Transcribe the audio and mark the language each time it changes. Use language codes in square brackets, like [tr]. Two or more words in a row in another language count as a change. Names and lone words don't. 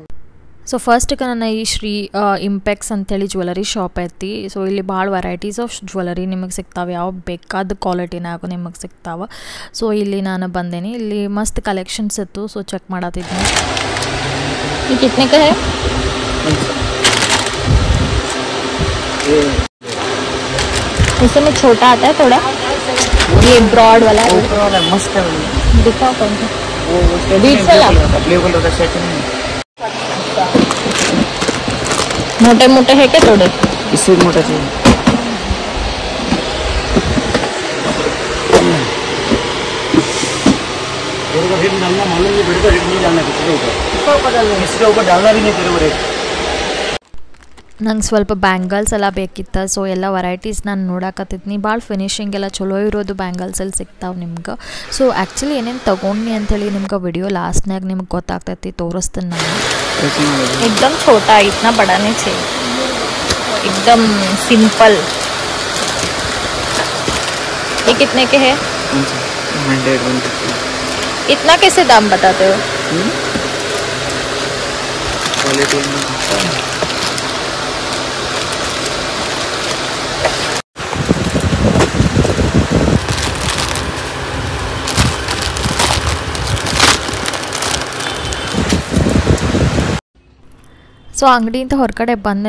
[kn] ಸೊ ಫಸ್ಟ್ಗೆ ನನ್ನ ಈ ಶ್ರೀ ಇಂಪೆಕ್ಸ್ ಅಂಥೇಳಿ [en] jewellery shop [kn] ಐತಿ. ಸೊ ಇಲ್ಲಿ ಭಾಳ [en] varieties of jewellery [kn] ನಿಮಗೆ ಸಿಗ್ತಾವೆ, ಯಾವ ಬೇಕಾದ ಕ್ವಾಲಿಟಿನಾಗ ನಿಮಗೆ ಸಿಗ್ತಾವೆ. ಸೊ ಇಲ್ಲಿ ನಾನು ಬಂದೇನಿ. ಇಲ್ಲಿ ಮಸ್ತ್ ಕಲೆಕ್ಷನ್ಸ್ ಇತ್ತು. [en] so check [kn] ಮಾಡತ್ತಿದ್ನಿ. ಈ [hi] कितने का है? इसमें छोटा आता है थोड़ा, ये ब्रॉड वाला मस्त है। दिखाओ कौन सा? [en] blue colour [hi] का सेट है। मोटे मोटे है क्या थोड़े? इससे मोटा चाहिए। रेट डालना मालूम नहीं पड़ेगा, रेट नहीं डालना किसी के ऊपर डालना भी नहीं तेरे को रेट. [kn] ನಂಗೆ ಸ್ವಲ್ಪ ಬ್ಯಾಂಗಲ್ಸ್ ಎಲ್ಲ ಬೇಕಿತ್ತು. ಸೊ ಎಲ್ಲ ವೆರೈಟೀಸ್ ನಾನು ನೋಡಕತ್ತಿದ್ನಿ. ಭಾಳ ಫಿನಿಶಿಂಗ್ ಎಲ್ಲ ಚಲೋ ಇರೋದು ಬ್ಯಾಂಗಲ್ಸಲ್ಲಿ ಸಿಗ್ತಾವೆ ನಿಮ್ಗೆ. [en] so actually [kn] ಏನೇನು ತೊಗೊಂಡ್ನಿ ಅಂಥೇಳಿ ನಿಮ್ಗೆ ವಿಡಿಯೋ ಲಾಸ್ಟ್ನಾಗ ನಿಮ್ಗೆ ಗೊತ್ತಾಗ್ತೈತಿ, ತೋರಿಸ್ತೀನಿ ನಾನು. [hi] एकदम छोटा, इतना बड़ा नहीं चाहिए, एकदम सिंपल. ये कितने के है? 150. इतना कैसे दाम बताते हो? क्वालिटी [kn] ಸೊ ಅಂಗಡಿಯಿಂದ ಹೊರಗಡೆ ಬಂದೆ.